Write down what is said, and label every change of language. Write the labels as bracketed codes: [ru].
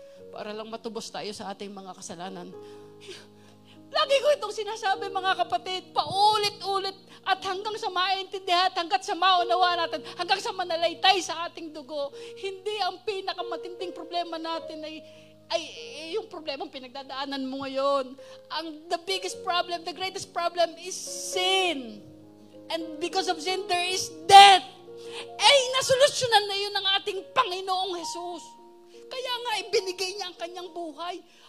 [tl] Para lang matubos tayo sa ating mga kasalanan. Lagi ko itong sinasabi, mga kapatid, paulit-ulit at hanggang sa maintindihan, hanggang sa maunawaan natin, hanggang sa manalaytay sa ating dugo. Hindi ang pinakamatinding problema natin ay yung problemang pinagdadaanan mo ngayon. [en] The biggest problem, the greatest problem is sin. And because of sin, there is death. [tl] Nasolusyonan na yun ng ating Panginoong Jesus. Kaya nga, ibinigay niya ang kanyang buhay.